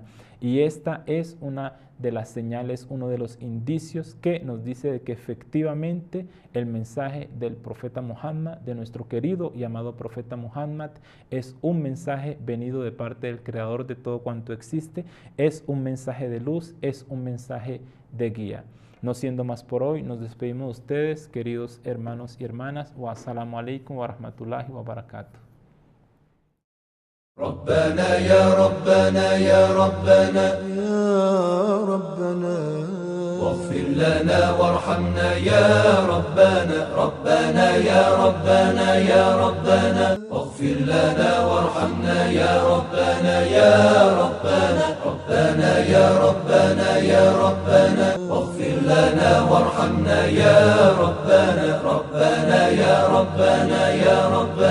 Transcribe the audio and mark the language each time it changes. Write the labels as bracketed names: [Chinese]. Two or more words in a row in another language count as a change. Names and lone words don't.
[Spanish] Y esta es una de las señales, uno de los indicios que nos dice de que efectivamente el mensaje del profeta Muhammad, de nuestro querido y amado profeta Muhammad, es un mensaje venido de parte del creador de todo cuanto existe, es un mensaje de luz, es un mensaje de guía. No siendo más por hoy, nos despedimos de ustedes, queridos hermanos y hermanas. [Arabic] والسلام عليكم ورحمة الله وبركاته. ربنا يا ربنا يا ربنا يا ربنا واغفر لنا وارحمنا يا ربنا ربنا يا ربنا يا ربنا واغفر لنا وارحمنا يا ربنا يا ربنا ربنا يا ربنا يا ربنا واغفر لنا وارحمنا يا ربنا ربنا يا ربنا يا ربنا